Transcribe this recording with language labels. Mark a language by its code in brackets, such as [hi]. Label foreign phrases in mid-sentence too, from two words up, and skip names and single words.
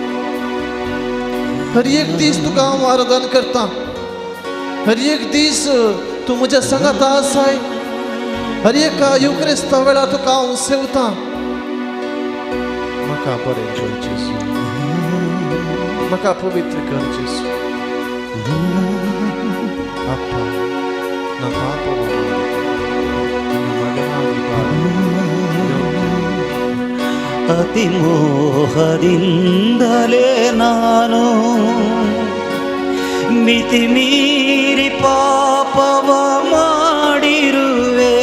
[kok] हर एक दीस तुका हांव आराधन करता. हर एक दीस तूं म्हज्या संगात आसाय. हर एक युक्रिस्ता वेळार तुका हांव सेवता. म्हाका बरें कर जेजू, म्हाका पवित्र कर जेजू. [kn] ಅಪ್ಪ, ನನ್ನ ಪಾಪವನ್ನು ನನ್ನ ಮಗನಾಗಿ ಬಾಳು. ಅತಿ ಮೋಹದಿಂದಲೇ ನಾನು ಮಿತಿ ಮೀರಿ ಪಾಪವ ಮಾಡಿರುವೆ.